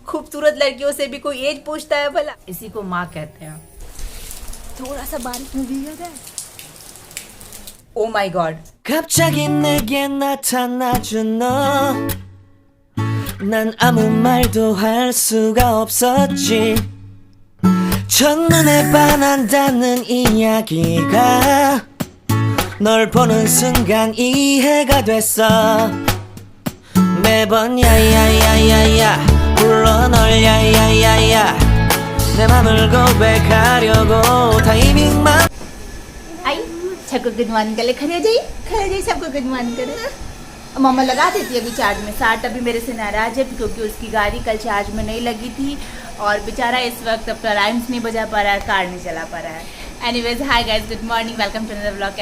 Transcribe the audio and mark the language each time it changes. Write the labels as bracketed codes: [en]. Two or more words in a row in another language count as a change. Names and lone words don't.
[hi] खूबसूरत लड़कियों से भी कोई एज पूछता है भला? इसी को माँ कहते हैं। थोड़ा सा बारिश में भीगा जाए। [en] Oh my God. [ko] 갑자기 내게 나타나준 너 난 아무 말도 할 수가 없었지 첫눈에 반한다는 이야기가 널 보는 순간 이해가 됐어 매번 야야야야야 불러 널 야야야야 내 맘을 고백하려고 타이밍만 [hi] आई सबको [en] good morning [hi] कर ले। खड़े हो जाइए सबको [en] good morning [hi] करे। मम्मा लगा देती है अभी चार्ज में। साठ अभी मेरे से नाराज है क्योंकि उसकी गाड़ी कल चार्ज में नहीं लगी थी और बेचारा इस वक्त अपना राइम्स नहीं बजा पा रहा है, कार नहीं चला पा रहा है। [en] Anyways hi guys, good morning, welcome to another vlog.